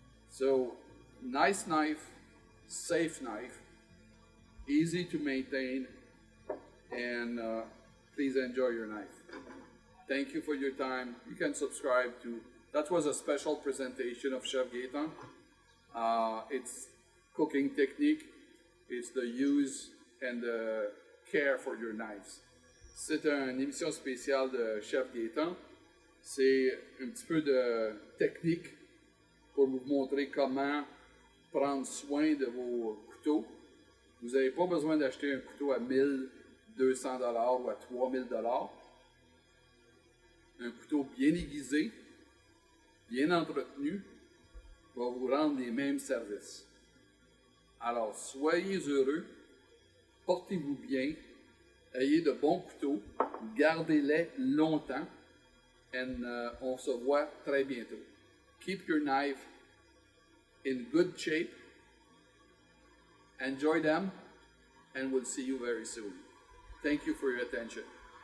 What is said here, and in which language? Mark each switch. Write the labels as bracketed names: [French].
[English] So nice knife, safe knife, easy to maintain, and please enjoy your knife. Thank you for your time. You can subscribe to, that was a special presentation of Chef Gaëtan. It's cooking technique, it's the use and the care for your knives. [French] C'est une émission spéciale de Chef Gaëtan. C'est un petit peu de technique pour vous montrer comment prendre soin de vos couteaux. Vous n'avez pas besoin d'acheter un couteau à 1200 $ ou à 3000 $. Un couteau bien aiguisé, bien entretenu, va vous rendre les mêmes services. Alors, soyez heureux, portez-vous bien, ayez de bons couteaux, gardez-les longtemps, et on se voit très bientôt. [English] Keep your knife in good shape, enjoy them, and we'll see you very soon. Thank you for your attention.